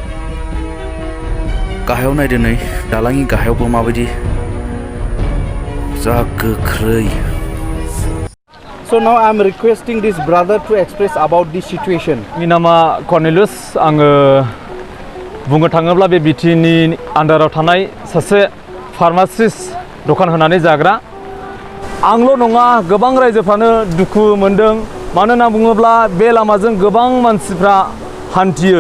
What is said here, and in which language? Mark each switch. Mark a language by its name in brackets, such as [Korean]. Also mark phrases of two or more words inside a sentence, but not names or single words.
[Bodo] गाहायाव नायदो नै दालांनि गाहायावबो माबायदि जा गोख्रै. [English] So now I am requesting this brother to express about this situation. [Bodo] आंनि नामा कर्नेलियास. आङो बुंनो थाङोब्ला बे बिटिनि आन्डाराव थानाय सासे फार्मासिस्ट दखान होनानै जाग्रा. आंल' नङा गोबां रायजोफ्रानो दुखु मोनदों. मानो होनना बुङोब्ला बे लामाजों गोबां मानसिफ्रा हान्थियो.